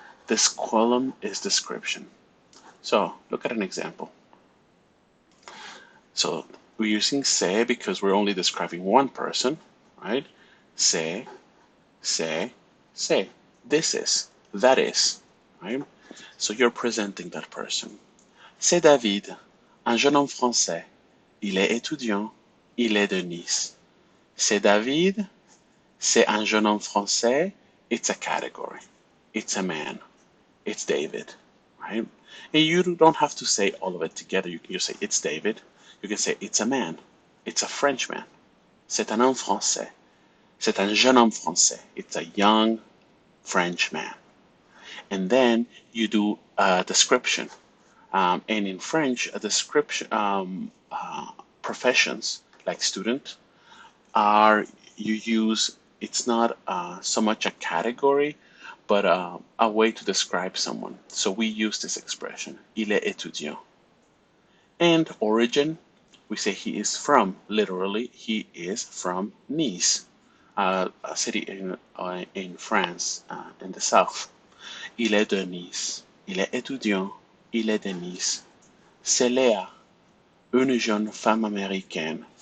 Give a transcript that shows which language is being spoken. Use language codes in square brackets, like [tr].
[en] This column is description. So look at an example. So We're using c'est because we're only describing one person, right? C'est, c'est. This is, that is, right? So you're presenting that person. [fr] C'est David, un jeune homme français. Il est étudiant. Il est de Nice. C'est David. C'est un jeune homme français. [en] It's a category. It's a man. It's David, right? And you don't have to say all of it together. You can just say it's David. You can say it's a man. It's a Frenchman. [fr] C'est un homme français. C'est un jeune homme français. [en] It's a young Frenchman. And then you do a description. And in French, a description, professions like student are, you use, it's not so much a category, but a way to describe someone. So we use this expression, [fr] il est étudiant. [en] And origin, we say he is from, literally, he is from Nice, a city in France, in the south. [fr] Il est de Nice. Il est étudiant. Il est de Nice. C'est Léa, une jeune femme américaine.